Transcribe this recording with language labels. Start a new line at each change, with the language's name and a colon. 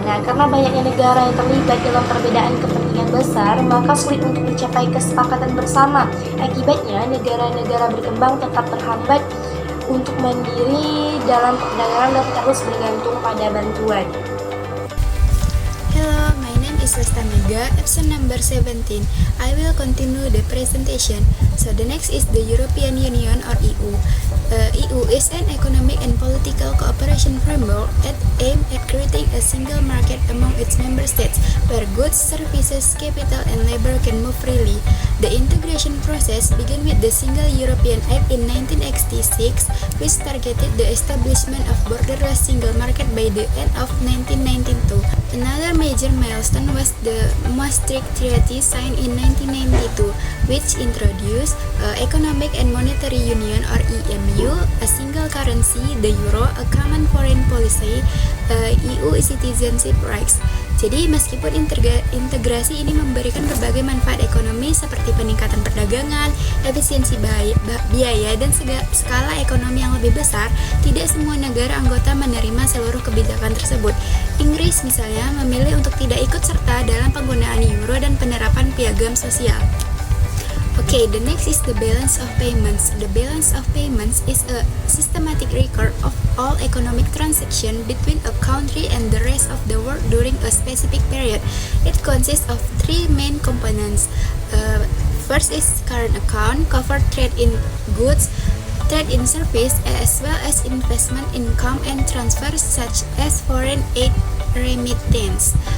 Indonesian: Nah, karena banyaknya negara yang terlibat dalam perbedaan kepentingan besar, maka sulit untuk mencapai kesepakatan bersama. Akibatnya, negara-negara berkembang tetap terhambat untuk mandiri dalam perdagangan dan terus bergantung pada bantuan.
English: Hello, my name is Lesta Mega, episode number 17. I will continue the presentation. So the next is the European Union or EU. EU is an economic and political cooperation framework that aims at creating a single market among its member states, where goods, services, capital, and labor can move freely. The integration process began with the Single European Act in 1966, which targeted the establishment of borderless single market by the end of 1992. Another major milestone was the Maastricht Treaty signed in 1992, which introduced Economic and Monetary Union or EMU, a single currency, the euro, a common foreign policy, EU citizenship rights.
Indonesian: Jadi meskipun integrasi ini memberikan berbagai manfaat ekonomi seperti peningkatan perdagangan, efisiensi biaya, dan skala ekonomi yang lebih besar, tidak semua negara anggota menerima seluruh kebijakan tersebut. Inggris misalnya memilih untuk tidak ikut serta dalam penggunaan euro dan penerapan piagam sosial.
English: Okay, the next is the balance of payments. The balance of payments is a systematic record of all economic transactions between a country and the rest of the world during a specific period. It consists of three main components. First is current account, cover trade in goods, trade in service, as well as investment income and transfers such as foreign aid remittance.